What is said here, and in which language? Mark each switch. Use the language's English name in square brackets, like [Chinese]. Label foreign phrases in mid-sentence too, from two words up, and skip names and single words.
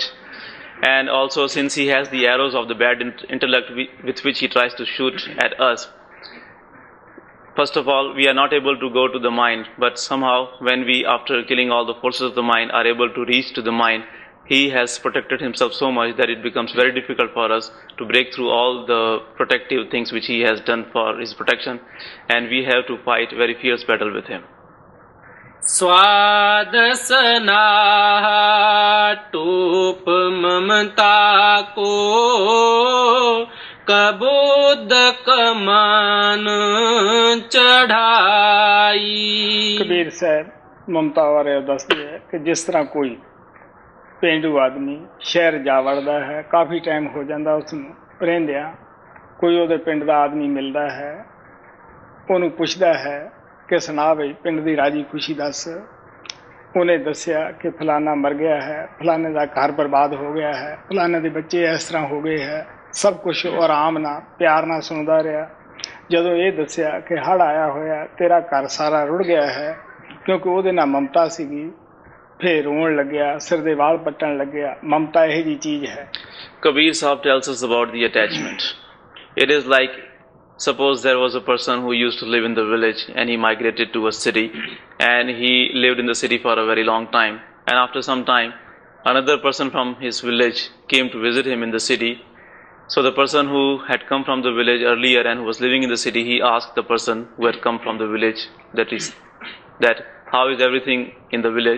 [English] And also, since he has the arrows of the bad intellect with which he tries to shoot at us, first of all, we are not able to go to the mind, but somehow when we, after killing all the forces of the mind, are able to reach to the mind, he has protected himself so much that it becomes very difficult for us to break through all the protective things which he has done for his protection, and we have to fight very fierce battle with him. स्वाद स्नाह टोप ममता को कबोदक मान चढ़ाई। [Punjabi] ਕਬੀਰ ਸਾਹਿਬ ਮਮਤਾ ਬਾਰੇ ਦੱਸਦੇ ਹੈ ਕਿ ਜਿਸ ਤਰ੍ਹਾਂ ਕੋਈ ਪੇਂਡੂ ਆਦਮੀ ਸ਼ਹਿਰ ਜਾ ਵੜਦਾ ਹੈ, ਕਾਫੀ ਟਾਈਮ ਹੋ ਜਾਂਦਾ ਉਸ ਨੂੰ ਰਹਿੰਦਿਆਂ, ਕੋਈ ਉਹਦੇ ਪਿੰਡ ਦਾ ਆਦਮੀ ਮਿਲਦਾ ਹੈ, ਉਹਨੂੰ ਪੁੱਛਦਾ ਹੈ ਕਿ ਸੁਣਾ ਬਈ ਪਿੰਡ ਦੀ ਰਾਜੀ ਖੁਸ਼ੀ ਦੱਸ। ਉਹਨੇ ਦੱਸਿਆ ਕਿ ਫਲਾਨਾ ਮਰ ਗਿਆ ਹੈ, ਫਲਾਨੇ ਦਾ ਘਰ ਬਰਬਾਦ ਹੋ ਗਿਆ ਹੈ, ਫਲਾਨੇ ਦੇ ਬੱਚੇ ਇਸ ਤਰ੍ਹਾਂ ਹੋ ਗਏ ਹੈ, ਸਭ ਕੁਛ ਆਰਾਮ ਨਾਲ ਪਿਆਰ ਨਾਲ ਸੁਣਦਾ ਰਿਹਾ। ਜਦੋਂ ਇਹ ਦੱਸਿਆ ਕਿ ਹੜ੍ਹ ਆਇਆ ਹੋਇਆ, ਤੇਰਾ ਘਰ ਸਾਰਾ ਰੁੜ ਗਿਆ ਹੈ, ਕਿਉਂਕਿ ਉਹਦੇ ਨਾਲ ਮਮਤਾ ਸੀਗੀ, ਫਿਰ ਰੋਣ ਲੱਗਿਆ, ਸਿਰ ਦੇ ਵਾਲ ਪੱਟਣ ਲੱਗਿਆ। ਮਮਤਾ ਇਹੋ ਜਿਹੀ ਚੀਜ਼ ਹੈ। [English] Kabir Sahib tells us about the attachment. It is like, suppose there was a person who used to live in the village and he migrated to a city, and he lived in the city for a very long time, and after some time another person from his village came to visit him in the city. So the person who had come from the village earlier and who was living in the city, he asked the person who had come from the village that how is everything in the village.